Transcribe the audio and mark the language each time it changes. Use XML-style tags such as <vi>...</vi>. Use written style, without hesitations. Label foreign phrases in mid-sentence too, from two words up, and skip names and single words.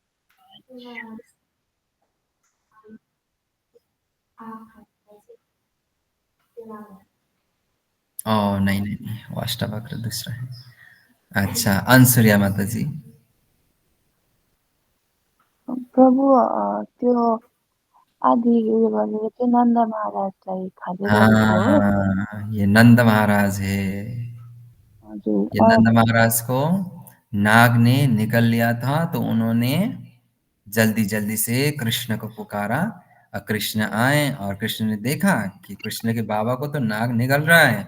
<hi>ओ नहीं नहीं नहीं, वो अष्टवक्र दूसरा है। अच्छा, अनसुरिया माता जी।</hi> <ne>प्रभु त्यो आधी उयो गरेर चाहिँ नन्द महाराजलाई खाँदै गरेको हो।</ne> <hi>हाँ, ये नंद महाराज है।</hi> <ne>हजुर।</ne> <hi>ये नंद महाराज को नाग ने निगल लिया था, तो उन्होंने जल्दी जल्दी से कृष्ण को पुकारा और कृष्ण आए और कृष्ण ने देखा कि कृष्ण के बाबा को तो नाग निगल रहा है।</hi>